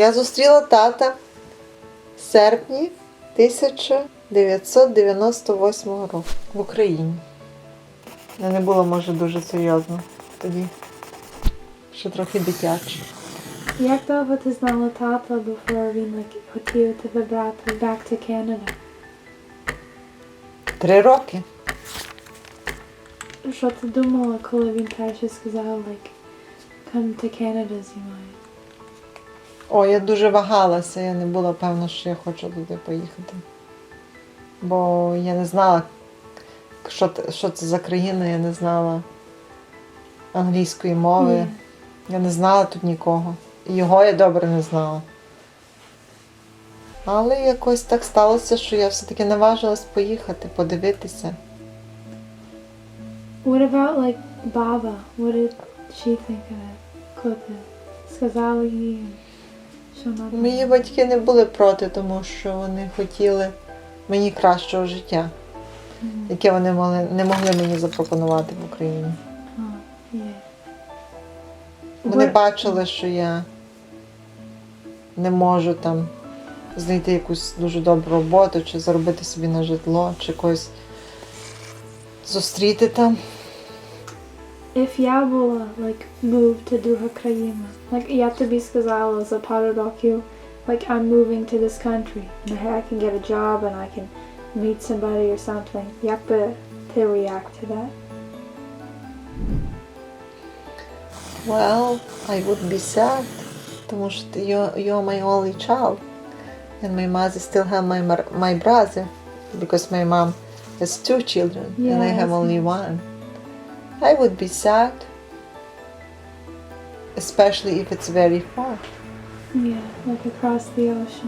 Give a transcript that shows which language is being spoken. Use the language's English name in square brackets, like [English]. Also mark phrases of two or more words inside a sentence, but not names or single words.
[Ukrainian] Я зустріла тата в серпні 1998 року в Україні. Я не було, може, дуже серйозно тоді, ще трохи дитяче. Як довго ти знала тата, before він хотів тебе брати [English] back to Canada? [Ukrainian] 3 роки. Що ти думала, коли він перше сказав, [English] come to Canada [Ukrainian] зі мною? О, я дуже вагалася, я не була певна, що я хочу туди поїхати. Бо я не знала, що це за країна, я не знала англійської мови, я не знала тут нікого. І його я добре не знала. Але якось так сталося, що я все-таки наважилась поїхати, подивитися. [English] What about, Baba? What did she think of it? [Ukrainian] Коли ти сказала їй, що надо? Мої батьки не були проти, тому що вони хотіли мені кращого життя, яке вони не могли мені запропонувати в Україні. Вони бачили, що я не можу там знайти якусь дуже добру роботу, чи заробити собі на житло, чи когось зустріти там. If я була, [English] move to [Ukrainian] друга країна, я тобі сказала за пару років, [English] I'm moving to this country, and I can get a job, and I can meet somebody or something. [Ukrainian] Як би ти [English] react to that? Well, I would be sad, [Ukrainian] тому що [English] you're my only child, and my mother still have my brother, because my mom has 2 children Yeah, and I have that's only nice. 1. I would be sad, especially if it's very far. Yeah, like across the ocean.